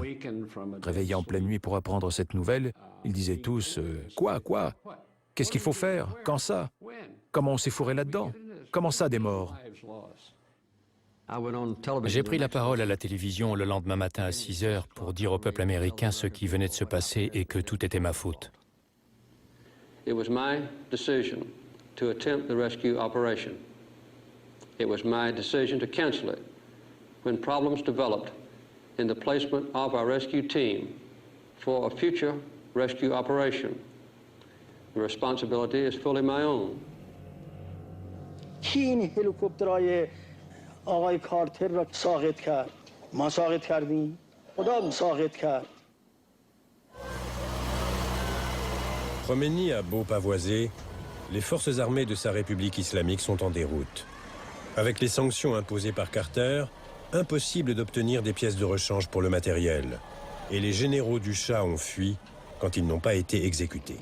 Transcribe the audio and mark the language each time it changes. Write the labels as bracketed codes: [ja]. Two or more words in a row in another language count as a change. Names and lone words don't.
[fr] Réveillés en pleine nuit pour apprendre cette nouvelle, ils disaient tous « Quoi ? Qu'est-ce qu'il faut faire? Quand ça? Comment on s'est fourré là-dedans? Comment ça, des morts ?» J'ai pris la parole à la télévision le lendemain matin à 6 heures pour dire au peuple américain ce qui venait de se passer et que tout était ma faute. [en] It was my decision to attempt the rescue operation. It was my decision to cancel it when problems developed in the placement of our rescue team for a future rescue operation The responsibility is fully my own. [fa] کی این هلیکوپترهای آقای کارتر را ساقط کرد؟ ما ساقط کردیم؟ خدا ساقط کرد. [fr] Khomeini a beau pavoiser, les forces armées de sa République islamique sont en déroute. Avec les sanctions imposées par Carter, impossible d'obtenir des pièces de rechange pour le matériel. Et les généraux du Shah ont fui quand ils n'ont pas été exécutés.